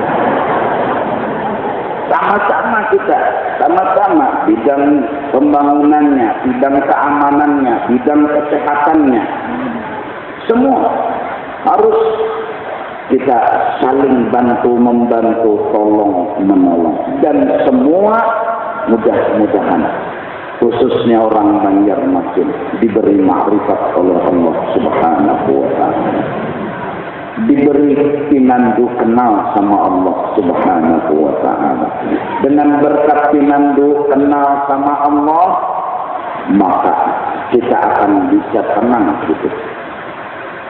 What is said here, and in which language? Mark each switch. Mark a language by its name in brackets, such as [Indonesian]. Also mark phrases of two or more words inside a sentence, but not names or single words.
[Indonesian] Sama-sama kita, sama-sama bidang pembangunannya, bidang keamanannya, bidang kesehatannya, semua harus kita saling bantu-membantu, tolong-menolong. Dan semua mudah-mudahan, khususnya orang Banjarmasin, diberi ma'rifat oleh Allah [Arabic] سبحانه وتعالى. [Indonesian] Diberi pinandu kenal sama Allah [Arabic] سبحانه وتعالى. [Indonesian] Dengan berkat pinandu kenal sama Allah, maka kita akan bisa tenang hidup.